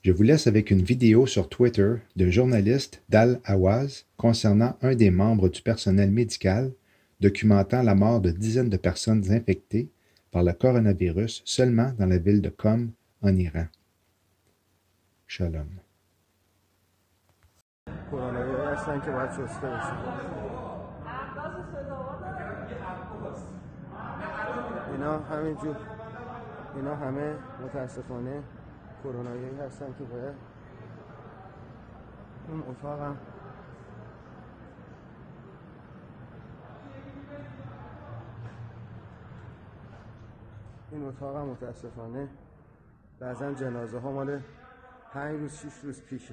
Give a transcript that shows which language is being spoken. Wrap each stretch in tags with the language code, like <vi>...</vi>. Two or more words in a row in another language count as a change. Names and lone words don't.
<fr>Je vous laisse avec une vidéo sur Twitter d'un journaliste d'Al-Awaz concernant un des membres du personnel médical documentant la mort de dizaines de personnes infectées par le coronavirus seulement dans la ville de Qom en Iran. Shalom.</fr> <fa>اینا همه متاسفانه کرونایی هستن که باید اون اتاقم این اتاقم متاسفانه بعضا جنازه ها مال 5 روز 6 روز پیشه.</fa>